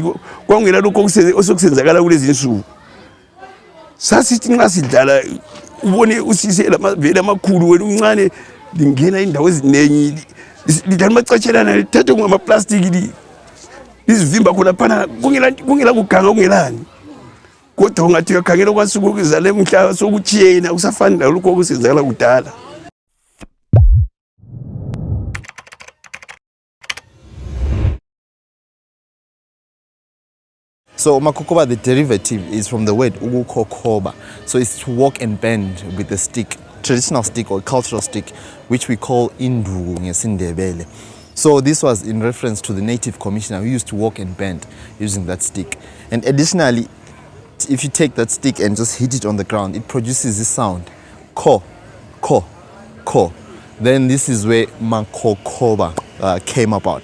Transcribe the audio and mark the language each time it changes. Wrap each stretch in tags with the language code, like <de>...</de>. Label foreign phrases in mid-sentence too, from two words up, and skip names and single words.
<nd>kwangena lokho osokuzenzakala kulezi insuku sasithi nxa sidlala ubone usisi vele amakhulu wena uncane lingena indawo ezinengi lidlala macatshelana lithathe ngama plastic izivimba khona phana kungela kuganga kungelani kodwa ungathi uyakhangela kwasuku kuzale umhlaba sokuchiyena usafani nalokho okusenzakala kudala.</nd> <en>So makokoba, the derivative is from the word ukukokoba. So it's to walk and bend with a stick, traditional stick or cultural stick, which we call</en> <nd>induku ngesindebele.</nd> <en>So this was in reference to the native commissioner who used to walk and bend using that stick. And additionally, if you take that stick and just hit it on the ground, it produces this sound, ko, ko, ko. Then this is where makokoba came about.</en>